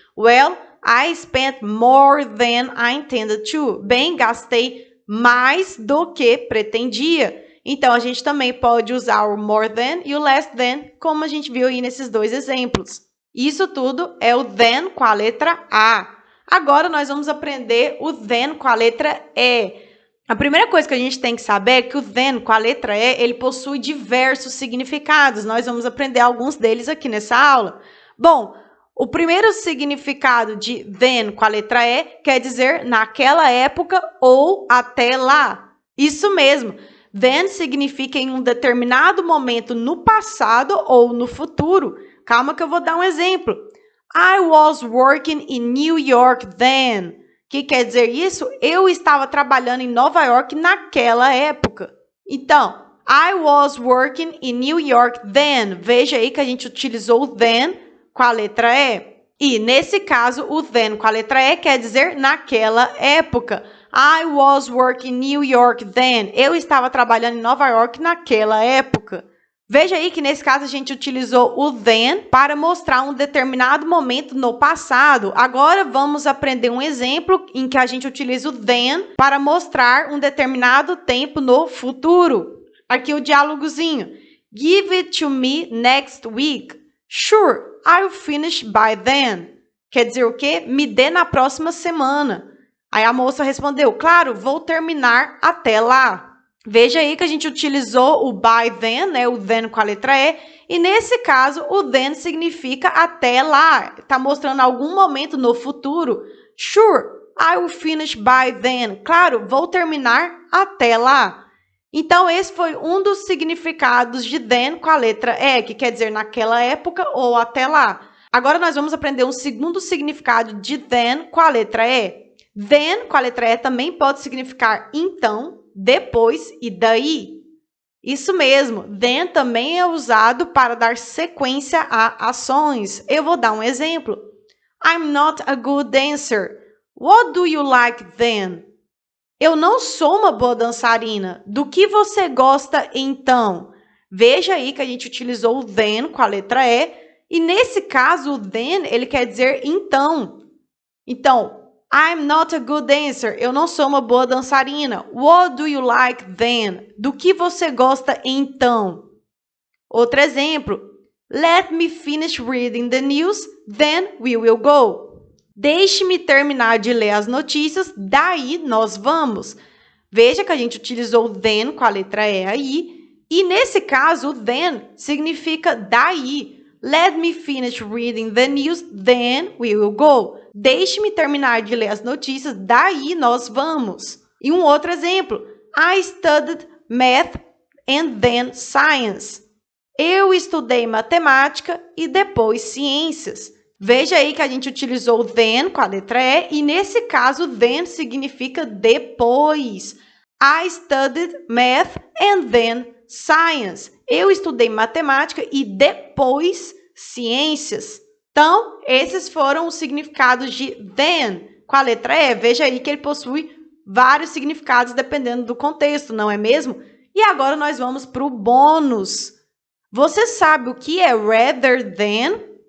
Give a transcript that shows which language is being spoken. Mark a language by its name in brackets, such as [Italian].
[English] Well, I spent more than I intended to. [Portuguese] Bem, gastei mais do que pretendia. Então, a gente também pode usar o more than e o less than, como a gente viu aí nesses dois exemplos. Isso tudo é o then com a letra A. Agora, nós vamos aprender o then com a letra E. A primeira coisa que a gente tem que saber é que o then com a letra E, ele possui diversos significados. Nós vamos aprender alguns deles aqui nessa aula. Bom, o primeiro significado de then com a letra E quer dizer naquela época ou até lá. Isso mesmo. Then significa em um determinado momento no passado ou no futuro. Calma que eu vou dar um exemplo. [English] I was working in New York then. [Portuguese] O que quer dizer isso? Eu estava trabalhando em Nova York naquela época. Então, [English] I was working in New York then. [Portuguese] Veja aí que a gente utilizou o then com a letra E. E, nesse caso, o then com a letra E quer dizer naquela época. [English] I was working in New York then. [Portuguese] Eu estava trabalhando em Nova York naquela época. Veja aí que, nesse caso, a gente utilizou o then para mostrar um determinado momento no passado. Agora, vamos aprender um exemplo em que a gente utiliza o then para mostrar um determinado tempo no futuro. Aqui o diálogozinho. [English] Give it to me next week. Sure, I'll finish by then. [Portuguese] Quer dizer o quê? Me dê na próxima semana. Aí a moça respondeu, claro, vou terminar até lá. Veja aí que a gente utilizou o by then, né? O then com a letra E. E nesse caso, o then significa até lá. Está mostrando algum momento no futuro. [English] Sure, I will finish by then. [Portuguese] Claro, vou terminar até lá. Então, esse foi um dos significados de then com a letra E, que quer dizer naquela época ou até lá. Agora, nós vamos aprender um segundo significado de then com a letra E. Then com a letra E também pode significar então, depois e daí. Isso mesmo, then também é usado para dar sequência a ações. Eu vou dar um exemplo. [English] I'm not a good dancer. What do you like then? [Portuguese] Eu não sou uma boa dançarina. Do que você gosta então? Veja aí que a gente utilizou o then com a letra E. E nesse caso, o then, ele quer dizer então. Então, [English] I'm not a good dancer. [Portuguese] Eu não sou uma boa dançarina. [English] What do you like then? [Portuguese] Do que você gosta então? Outro exemplo. [English] Let me finish reading the news, then we will go. [Portuguese] Deixe-me terminar de ler as notícias, daí nós vamos. Veja que a gente utilizou o then com a letra E aí. E nesse caso, o then significa daí. [English] Let me finish reading the news, then we will go. [Portuguese] Deixe-me terminar de ler as notícias, daí nós vamos. E um outro exemplo. [English] I studied math and then science. [Portuguese] Eu estudei matemática e depois ciências. Veja aí que a gente utilizou then com a letra E e nesse caso then significa depois. [English] I studied math and then science. [Portuguese] Eu estudei matemática e depois ciências. Então, esses foram os significados de then com a letra E. Veja aí que ele possui vários significados dependendo do contexto, não é mesmo? E agora nós vamos para o bônus. Você sabe o que é rather than?